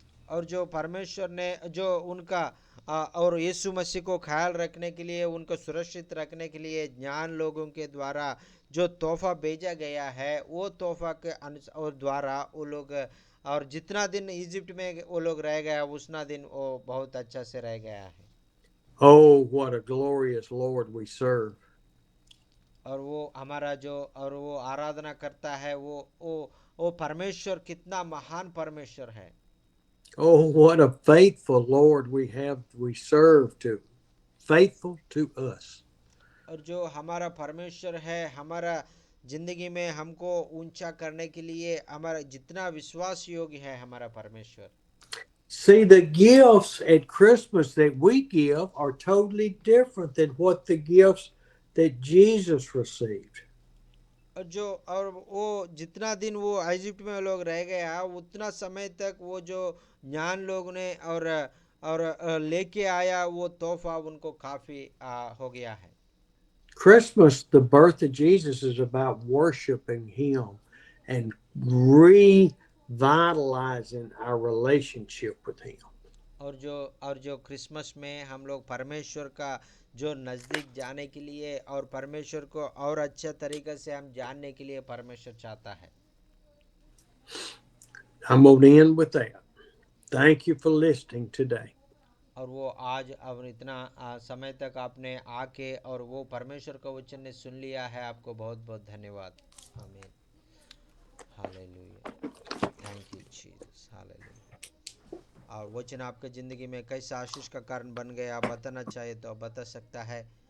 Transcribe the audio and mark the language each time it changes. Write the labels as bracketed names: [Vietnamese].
[Hindi] और जो परमेश्वर ने जो उनका और यीशु मसीह को ख्याल रखने के लिए, उनको सुरक्षित रखने के लिए ज्ञान लोगों के द्वारा जो तोहफा भेजा गया है, वो तोहफा के और द्वारा वो लोग और जितना दिन इजिप्ट में वो लोग रह गया उतना दिन वो बहुत अच्छा से रह गया है। [English] Oh, what a glorious Lord we serve. [Hindi] और वो हमारा जो और वो आराधना करता है वो परमेश्वर कितना महान परमेश्वर है। [English] Oh, what a faithful Lord we serve to. Faithful to us. [Hindi] और जो हमारा परमेश्वर है हमारा जिंदगी में हमको ऊंचा करने के लिए हमारा जितना विश्वास योग्य है हमारा परमेश्वर। [English] See, the gifts at Christmas that we give are totally different than what the gifts that Jesus received. [Hindi] और वो जितना दिन वो इजिप्ट में लोग रह गया उतना समय तक वो जो ज्ञान लोग ने और लेके आया वो तोहफा उनको काफी हो गया है। [English] Christmas, the birth of Jesus, is about worshiping him and revitalizing our relationship with him. [Hindi] और जो क्रिसमस में हम लोग परमेश्वर का जो नज़दीक जाने के लिए और परमेश्वर को और अच्छे तरीके से हम जानने के लिए परमेश्वर चाहता है। [English] I'm going to end with that. Thank you for listening today. [Hindi] और वो आज अब इतना समय तक आपने आके और वो परमेश्वर का वचन ने सुन लिया है, आपको बहुत बहुत धन्यवाद। आमीन, hallelujah, [English] thank you Jesus, [Hindi] hallelujah. और वचन आपके ज़िंदगी में कैसा आशीष का कारण बन गया, आप बताना चाहे तो आप बता सकता है।